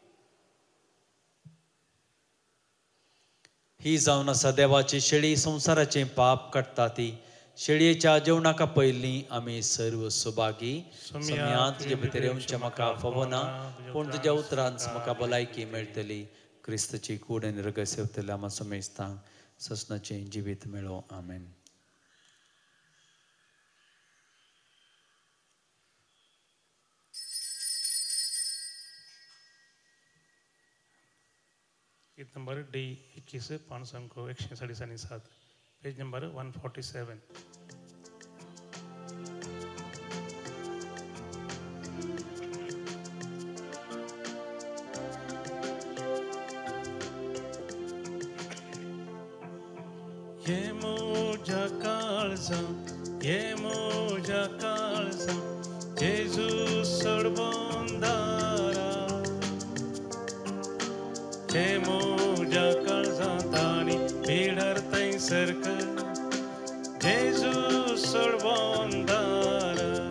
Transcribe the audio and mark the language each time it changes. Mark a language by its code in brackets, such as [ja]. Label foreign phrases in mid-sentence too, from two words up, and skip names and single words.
[kok] ही जावन आसा देवाची शेळी संसाराचे पाप काडटा ती शेळयेच्या जेवणाका पयलीं आमी सर्व सुभागी सम्यांत तुजे भितर येवचें म्हाका फावो ना पूण तुज्या उतरांच म्हाका भलायकी मेळटली क्रिस्ताची कूड आनी रगत सेवतले आमी समेस्तांक ससनाचें जिवीत मेळो आमेन गीत नंबर D21 पान संख्या 147 [en] page number [kok] 147 ये मोजा काळजा जेजू सोडबोंदारा हे मोजा काळजांत आनी पिडर थंयसरक जेजू सोडबोंदारा